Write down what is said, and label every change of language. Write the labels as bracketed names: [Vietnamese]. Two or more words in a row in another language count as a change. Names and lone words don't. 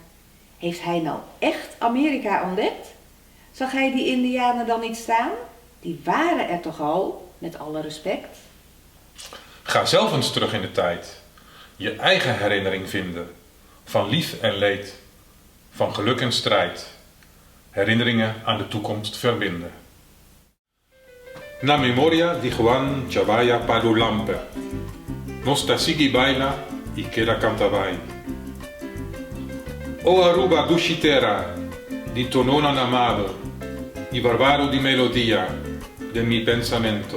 [Dutch] Heeft hij nou echt Amerika ontdekt? Zag hij die Indianen dan niet staan? Die waren er toch al, met alle respect? Ga zelf eens terug in de tijd. Je eigen herinnering vinden. Van lief en leed. Van geluk en strijd. Herinneringen aan de toekomst verbinden. [Papiamento] Na memoria di Juan Chavaya Padulampe. Nosta sigi baila y queda cantavai. O Aruba dushitera, di tonona amado, y barbaro di melodia, de mi pensamento.